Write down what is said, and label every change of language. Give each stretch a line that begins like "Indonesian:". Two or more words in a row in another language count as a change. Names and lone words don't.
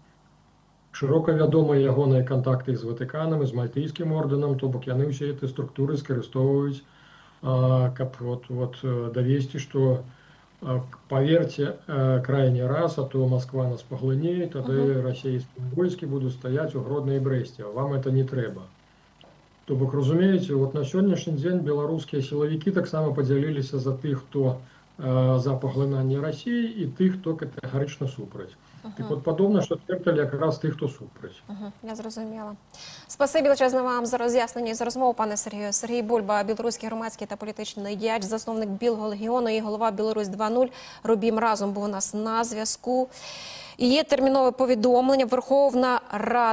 Belarusian: Шырока вядомыя ягоныя кантакты з Ватыканам і з мальтыйскім ордэнам, то бок яны ўсе гэты структуры скарыстоўваюць, каб давесці, што, паверце, крайні раз, а то Масква нас паглыне, тады расійскія войскі будуць стаяць у Гродна і Брэсце, а вам это не трэба. То бок, разумееце, на сённяшні дзень беларускія сілавікі таксама падзяліліся за тых, хто за паглынанне Расіі і тых, хто катэгарычна супраць. Так от падобна,
Ukrainian: що Тертель якраз тих, хто супраць. Я зрозуміла. Спасибі величезне вам за роз'яснення і за розмову, пане Сергію. Сергій Бульба, білоруський громадський та політичний діяч, засновник Білого легіону і голова Білорусь 2.0. Робім разом, був у нас на зв'язку. І є термінове повідомлення.